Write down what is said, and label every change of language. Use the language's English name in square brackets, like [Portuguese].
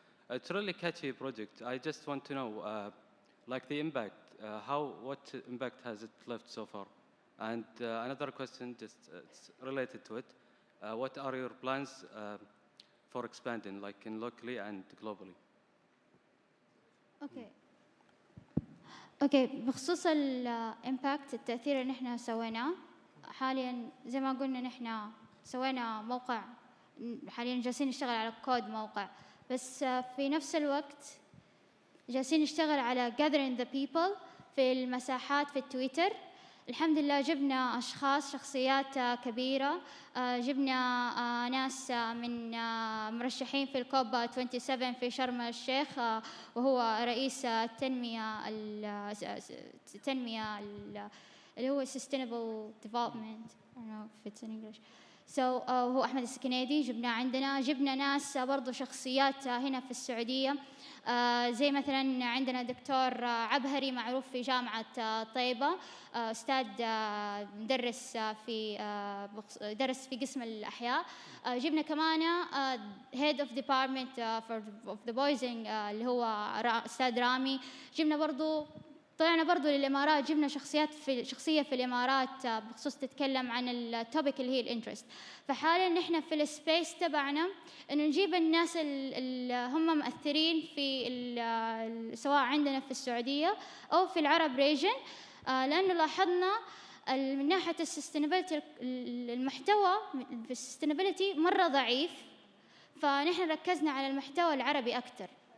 [English] It's a really catchy project. I just want to know, the impact. What impact has it left so far? And another question, it's related to it. What are your plans for expanding, in locally and globally? [Arabic] اوكي بخصوص الامباكت التاثير اللي نحن سويناه حاليا زي ما قلنا نحن سوينا موقع حاليا جالسين نشتغل على كود موقع بس في نفس الوقت جالسين نشتغل على [English] gathering the people [Arabic] في المساحات في التويتر. الحمد لله جبنا أشخاص شخصيات كبيرة، جبنا ناس من مرشحين في الكوب 27 في شرم الشيخ وهو رئيس التنمية اللي هو [English] Sustainable Development. I don't know if it's in English. [Arabic] هو أحمد السكنيدي جبناه عندنا. جبنا ناس برضو شخصيات هنا في السعودية زي مثلا عندنا دكتور عبهري معروف في جامعة طيبة، أستاذ درس في قسم الأحياء. جبنا كمان [English] Head of Department of the Poisoning [Arabic] اللي هو أستاذ رامي. جبنا برضو طلعنا برضو للإمارات، جبنا شخصية في الإمارات بخصوص تتكلم عن التوبيك اللي هي الانترست. فحاليا نحن في السبيس تبعنا إنه نجيب الناس اللي هم مؤثرين في سواء عندنا في السعودية أو في العرب ريجن، لأنه لاحظنا من ناحية السستينابيلتي المحتوى في السستينابيلتي مرة ضعيف، فنحن ركزنا على المحتوى العربي أكثر.